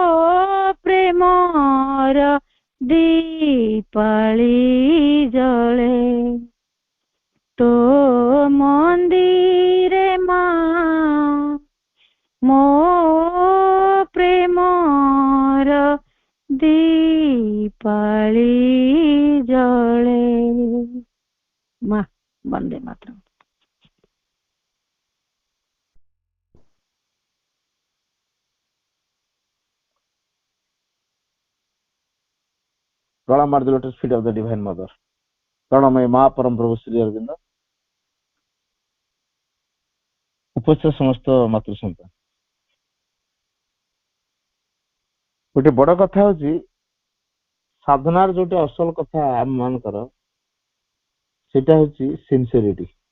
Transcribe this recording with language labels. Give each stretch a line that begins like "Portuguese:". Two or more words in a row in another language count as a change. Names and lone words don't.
Odia: ପ୍ରେମର ଦୀପାଳି ଜଳେ ତୋ ମନ୍ଦିରେ ମା ମୋ ପ୍ରେମର ଦୀପାଳି ଜଳେ। ମା ବନ୍ଦେ ମାତରମ୍।
English: Pralam at the lotus feet of the Divine Mother.
Odia: ପ୍ରଣାମ ମା ପରମ ପ୍ରଭୁ ଶ୍ରୀ ଅରବିନ୍ଦ. ଉପସ୍ଥିତ ସମସ୍ତ ମାତୃ ସନ୍ତାନ, ଗୋଟେ ବଡ କଥା ହଉଛି ସାଧନାର ଯୋଉଟା ଅସଲ କଥା ଆମ ମାନଙ୍କର ସେଟା ହଉଛି ସିନସିୟରିଟି।